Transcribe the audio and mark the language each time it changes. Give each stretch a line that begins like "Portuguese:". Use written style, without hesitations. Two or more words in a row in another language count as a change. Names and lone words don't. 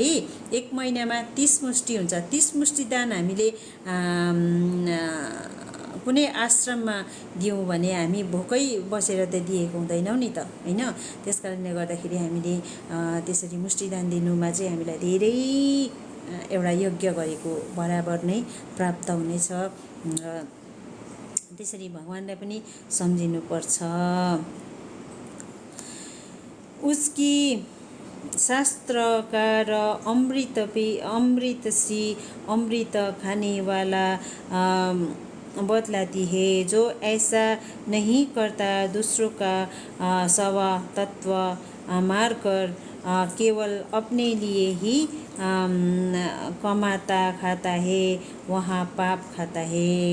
Nepali: एक महिनामा 30 मुष्टि हुन्छ। 30 मुष्टि दान हामीले कुनै आश्रममा दियौँ भने हामी भोकै बसेर त दिएको हुँदैनौँ नि त, हैन? त्यसकारणले गर्दाखेरि हामीले त्यसरी मुष्टिदान दिनुमा चाहिँ हामीलाई धेरै एउटा यज्ञ गरेको बराबर नै प्राप्त हुनेछ। त्यसरी भगवानलाई पनि सम्झिनुपर्छ।
Hindi: उसकी शास्त्रकार अमृत खाने वाला बतलाती है। जो ऐसा नहीं करता दूसरों का सवा तत्व मारकर केवल अपने लिए ही कमाता खाता है वहाँ पाप खाता है।